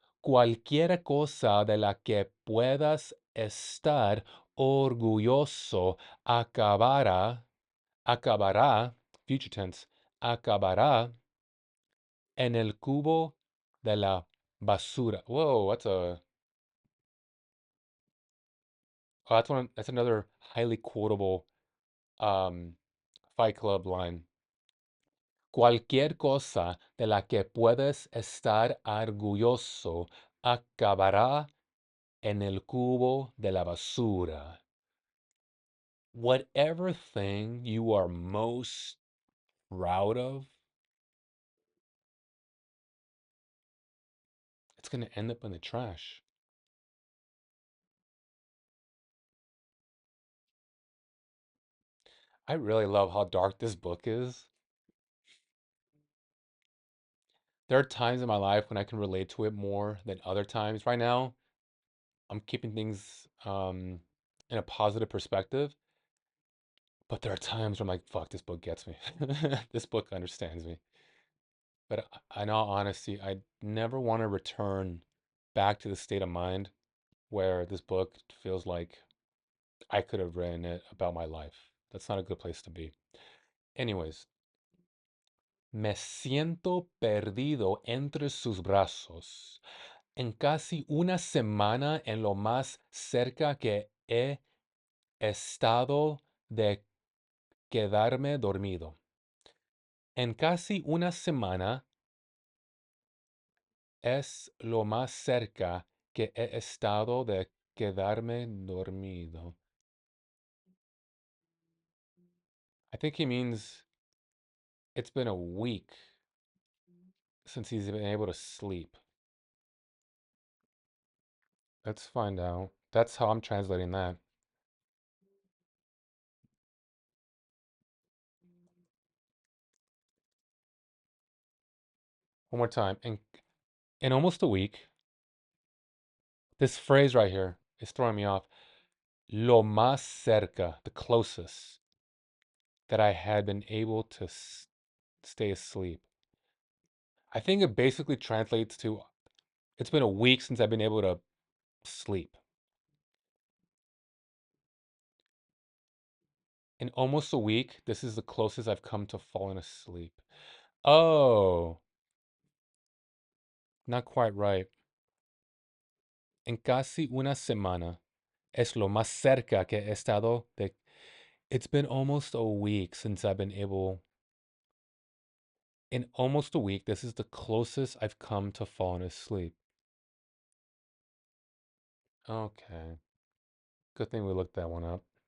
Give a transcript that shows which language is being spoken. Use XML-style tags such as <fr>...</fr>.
<es>Cualquier cosa de la que puedas estar orgulloso acabará,</es> <en>future tense,</en> <es>acabará en el cubo de la basura.</es> <en>Whoa, that's another highly quotable um, Fight Club line.</en> <es>Cualquier cosa de la que puedes estar orgulloso acabará en el cubo de la basura.</es> <en>Whatever thing you are most proud of, it's going to end up in the trash. I really love how dark this book is. There are times in my life when I can relate to it more than other times. Right now, I'm keeping things in a positive perspective, but there are times where I'm like, fuck, this book gets me. This book understands me. But in all honesty, I never want to return back to the state of mind where this book feels like I could have written it about my life. That's not a good place to be.</en> <es>Anyways, me siento perdido entre sus brazos. En casi una semana en lo más cerca que he estado de quedarme dormido. En casi una semana es lo más cerca que he estado de quedarme dormido.</es> <en>I think he means it's been a week since he's been able to sleep. Let's find out. That's how I'm translating that. One more time. In almost a week, this phrase right here is throwing me off.</en> <es>Lo más cerca,</es> <en>the closest that I had been able to stay asleep. I think it basically translates to it's been a week since I've been able to sleep. In almost a week, this is the closest I've come to falling asleep. Oh, not quite right.</en> <es>En casi una semana es lo más cerca que he estado de.</es> <en>It's been almost a week since I've been able. In almost a week, this is the closest I've come to falling asleep. Okay. Good thing we looked that one up.</en>